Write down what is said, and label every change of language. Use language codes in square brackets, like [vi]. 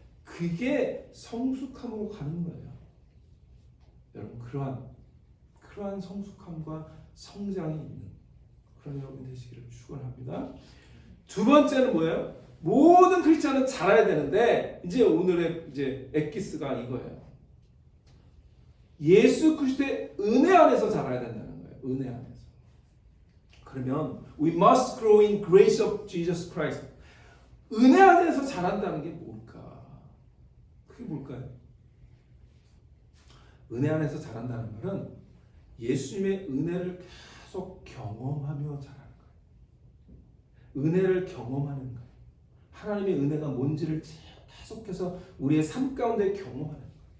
[ko] 그게 성숙함으로 가는 거예요. 여러분 그러한 성숙함과 성장이 있는 그런 여러분 되시기를 축원합니다. 두 번째는 뭐예요? 모든 크리스찬은 자라야 되는데 이제 오늘의 이제 엑기스가 이거예요. 예수 그리스도의 은혜 안에서 자라야 된다는 거예요. 은혜 안에서. 그러면 [en] we must grow in grace of Jesus Christ. [ko] 은혜 안에서 자란다는 게 뭘까? 그게 뭘까요? 은혜 안에서 자란다는 말은 예수님의 은혜를 계속 경험하며 자라는 거예요. 은혜를 경험하는 거예요. 하나님의 은혜가 뭔지를 계속해서 우리의 삶 가운데 경험하는 거예요.